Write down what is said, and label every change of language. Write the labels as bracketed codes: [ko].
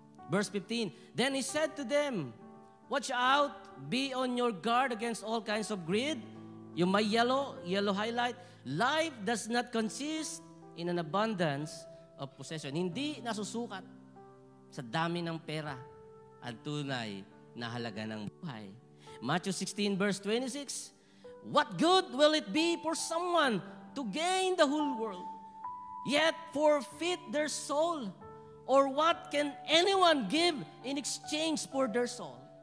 [en] Verse 15, then he said to them, watch out, be on your guard against all kinds of greed. [tl] Yung may [en] yellow highlight, life does not consist in an abundance of possession. [tl] Hindi nasusukat sa dami ng pera ang tunay na halaga ng buhay. [en] Matthew 16 verse 26, what good will it be for someone to gain the whole world, yet forfeit their soul? Or what can anyone give in exchange for their soul?